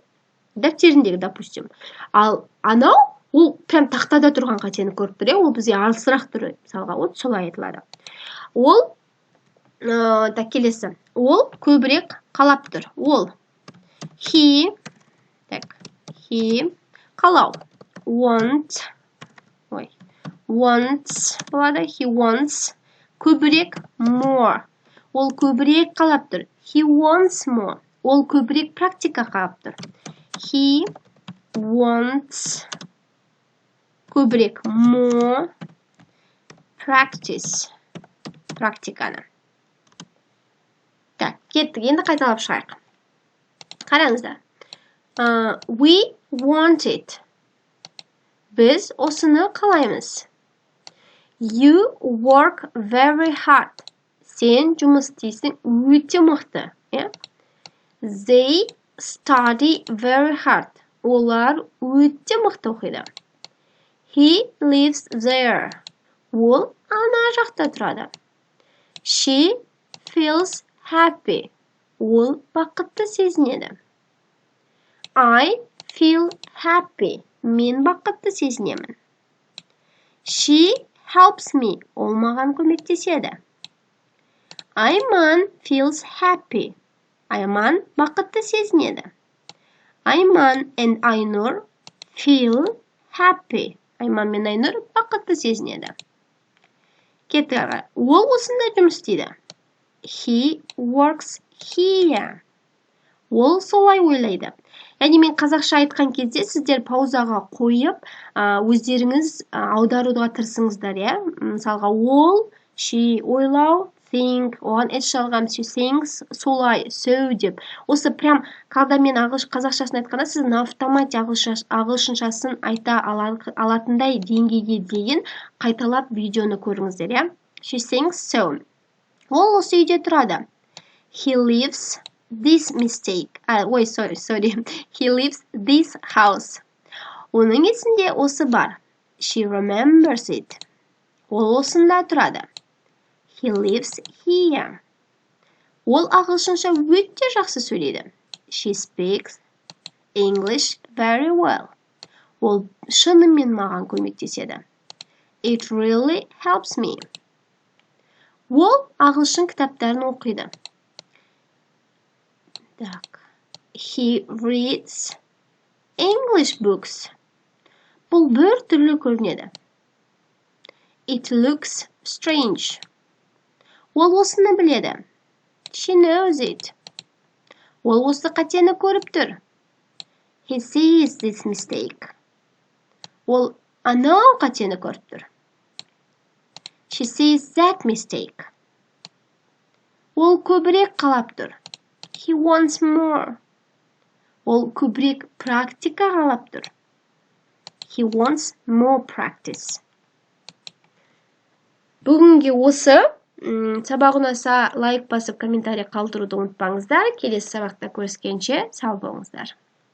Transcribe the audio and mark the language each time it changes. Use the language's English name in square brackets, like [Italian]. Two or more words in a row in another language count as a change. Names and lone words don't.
[Kazakh] Дәптеріндегі, допустим. Ал анау, ол прям тақтада тұрған қатені көріп тұр, иә? Ол бізге алысырақ тұры. Мысалға, вот солай айтылады. Ол, так келесі. Ол көбірек қалап тұр. Ол, he, қалау. Wants болады. [English] He wants көбірек more. [Kazakh] Ол көбірек қалап тұр. [English] He wants more. [Kazakh] Ол көбірек практика қалап тұр. [English] He wants көбірек more practice. [Kazakh] Практиканы. Так, кеттік. Енді қайталап шығайық. Қараңыздар. [English] We want it. [Kazakh] Біз осыны қалаймыз. [English] You work very hard. [Kazakh] Сен жұмыс істейсің өте мықты. [English] They study very hard. [Kazakh] Олар өте мықты оқиды. [English] He lives there. [Kazakh] Ол ана жақта тұрады. [English] She feels happy. [Kazakh] Ол бақытты сезінеді. [English] I feel happy. [Kazakh] Мен бақытты сезінемін. [English] She helps me. [Kazakh] Ол маған көмектеседі. Айман [English] feels happy. [Kazakh] Айман бақытты сезінеді. [English] Айман and Айнұр feel happy. [Kazakh] Айман мен Айнұр бақытты сезінеді. Кетті ары. Ол осында жұмыс істейді. [English] He works here. [Kazakh] Ол солай ойлайды. Яғни мен қазақша айтқан кезде сіздер паузаға қойып, өздеріңіз аударуға тырысыңыздар, иә? Мысалға, ол, she, ойлау, think, оған s жалғам, [English] she thinks, [Kazakh] солай, so деп. Осы прям, когда мен қазақшасын айтқанда, сіз [Russian] на автомате [Kazakh] ағылшыншасын айта алатындай деңгейге дейін қайталап видеоны көріңіздер, иә? [English] She thinks so. [Kazakh] Ол осы үйде тұрады. [English] He lives this mistake. Sorry. He lives this house. [Kazakh] Оның есінде осы бар. [English] She remembers it. [Kazakh] Ол осында тұрады. [English] He lives here. [Kazakh] Ол ағылшынша өте жақсы сөйлейді. [English] She speaks English very well. [Kazakh] Ол шынымен маған көмектеседі. [English] It really helps me. [Kazakh] Ол ағылшын кітаптарын оқиды. Так. [English] He reads English books. [Kazakh] Бұл бір түрлі көрінеді. [English] It looks strange. [Kazakh] Ол осыны біледі. [English] She knows it. [Kazakh] Ол осы қатені көріп тұр. [English] He sees this mistake. [Kazakh] Ол анау қатені көріп тұр. [English] She sees that mistake. [Kazakh] Ол көбірек қалап тұр. [English] He wants more. [Kazakh] Ол көбірек практика қалап тұр. [English] He wants more practice. [Kazakh] Бүгінге осы. Сабақ ұнаса лайк басып комментарий қалдыруды ұмытпаңыздар. Келесі сабақта көріскенше сау болыңыздар.